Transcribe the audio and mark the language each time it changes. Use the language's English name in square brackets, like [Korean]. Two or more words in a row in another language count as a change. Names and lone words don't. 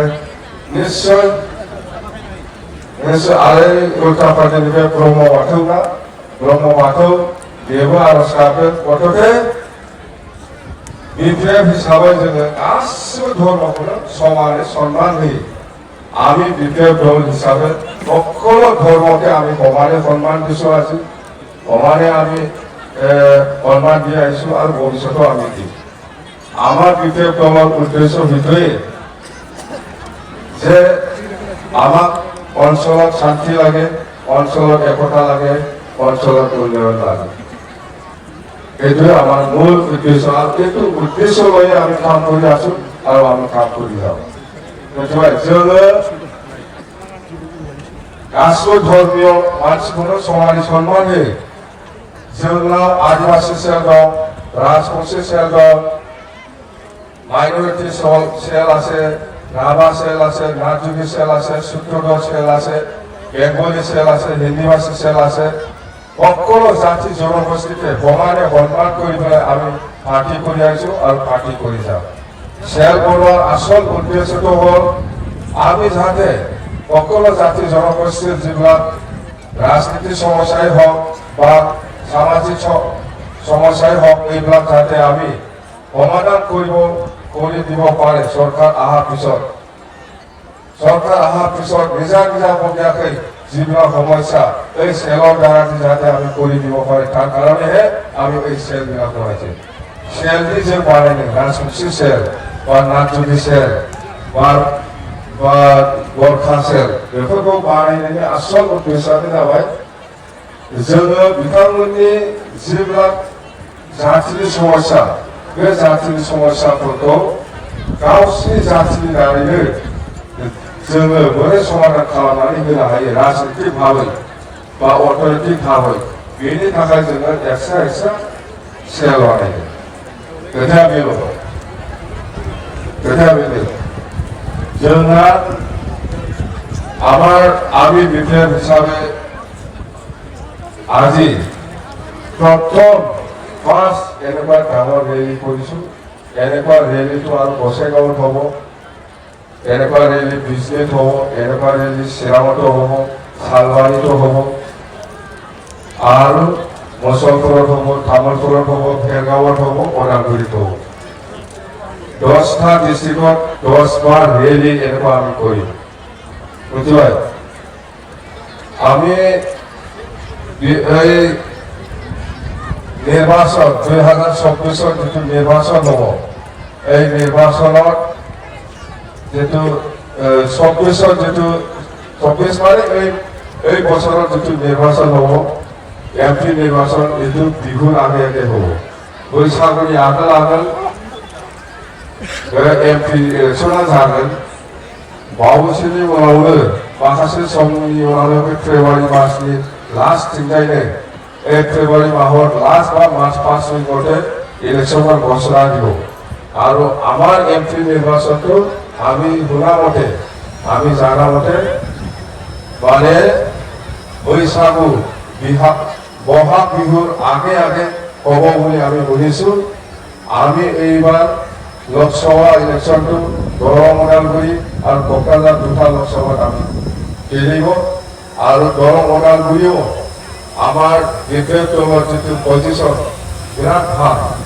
[Bodo] निश्चय आरो उल्टापार्टिनिफ्राय ब्रह्म बाथौ बेबो आर'ज गाबदों। गथ'थे बिपिएफ हिसाबै जोङो गासिबो धर्मखौनो समानै सन्मान होयो। [Assamese] আমি বিপিএফ দল হিসাবে সকলো ধর্মকে আমি সমানে সন্মান দিছোঁ। আজি সমানে আমি সন্মান দি আহিছোঁ আৰু ভৱিষ্যতেও আমি দিম। আমাৰ বিপিএফ দলৰ উদ্দেশ্য সেইটোৱেই যে আমাক অঞ্চলত শান্তি লাগে, অঞ্চলত একতা লাগে, অঞ্চলত উন্নয়ন লাগে। এইটোৱে আমাৰ মূল উদ্দেশ্য। আৰু এইটো উদ্দেশ্য লৈয়ে আমি কাম কৰি আছোঁ আৰু আমি কাম কৰি যাওঁ। [Bodo] जोङो गासिबो धर्मीय मानसिखौनो समानै सन्मान होयो। जोंनाव आदिबासि सेल दं, राजबंशी सेल दं, माइनरिटी सेल আছে, राभा सेल আছে, नाथजुगी सेल আছে, सूत्रधर सेल আছে, [Assamese] বেংগলী সেল আছে, হিন্দীভাষী সেল আছে। সকলো জাতি জনগোষ্ঠীকে সমানে সন্মান কৰি পেলাই আমি পাৰ্টি কৰি আহিছোঁ আৰু পাৰ্টি কৰি যাওঁ। সেল বনোৱাৰ আসল উদ্দেশ্যটো হ'ল আমি যাতে সকলো জাতি জনগোষ্ঠীৰ যিবিলাক ৰাজনীতিক সমস্যাই হওক বা সামাজিক সমস্যাই হওক এইবিলাক যাতে আমি সমাধান কৰি দিব পাৰে। চৰকাৰ অহাৰ পিছত নিজা ববীয়াকৈ যিবিলাক সমস্যা এই সেলৰ দ্বাৰা যাতে আমি কৰি দিব পাৰে, তাৰ কাৰণেহে আমি এই সেলবিলাক বনাইছোঁ। সেলটি যে [Bodo] বানাইনি राजबंशी सेल बा नाथजुगी सेल बा गरखा सेल बेफोरखौ बानायनायनि आसल उद्देश्यानो जाबाय जोङो बिथांमोननि जिবিলাক जातिनि समस्या बे जातिनि समस्याफोरखौ गावसिनि जातिनि दारैनो जोङो बोरै समाधान खालामनानै होनो हायो राजनीतिक भाबै बा अर्थनैतिक भाबै। बेनि थाखाय जोङो एक्सट्रा सेल बानायदों। खोथाया बेनो जोंहा [Assamese] আমি বিপিএফ হিসাবে আজি প্ৰথম ফাৰ্ষ্ট এনেকুৱা ডাঙৰ ৰেলী কৰিছোঁ। এনেকুৱা ৰেলীটো আৰু বছেগাঁৱত হ'ব, এনেকুৱা ৰেলী বিজনেত হ'ব, এনেকুৱা ৰেলী চিৰাঙতো হ'ব, চালবাৰীতো হ'ব আৰু মুছলপুৰত হ'ব, তামোলপুৰত হ'ব, ভেৰগাঁৱত হ'ব, ওদালগুৰিত হ'ব। 10টা ডিষ্ট্ৰিক্টত 10বাৰ ৰেলী এনেকুৱা আমি কৰিম। বুঝতে আমি এই নির্বাচন 2024 যেটো নির্বাচন হব, এই নির্বাচনত যেটো 24 যেটো 24 মানে এই বছৰৰ যিটো নিৰ্বাচন হ'ব এমপি নিৰ্বাচন এইটো বিহুৰ আগে আগে হ'ব [Bodo] बैसागुनि आगोल आगोल एमपि इलेक्सना जागोन बावैसोनि उनावनो माखासे समनि उनावनो बे फेब्रुवारि मासनि लास्ट थिंजायनो फेब्रुवारि माहर लास्ट बा मार्च फार्स्टनि मथे [Assamese] इलेक्शনৰ ঘোষণা দিব আৰু আমাৰ এমপি নিৰ্বাচনটো আমি শুনা মতে আমি জানা মতে মানে बैसागु বহাগ বিহুৰ আগে আগে হ'ব বুলি আমি শুনিছোঁ আমি এইবাৰ লোকসভা ইলেকশ্যনটো দৰং ওদালগুৰি আৰু কোকৰাঝাৰ দুটা লোকসভাত আমি খেলিব আৰু দৰং ওদালগুৰিও আমাৰ বিপেড দলৰ যিটো পজিশ্যন বিৰাট ভাল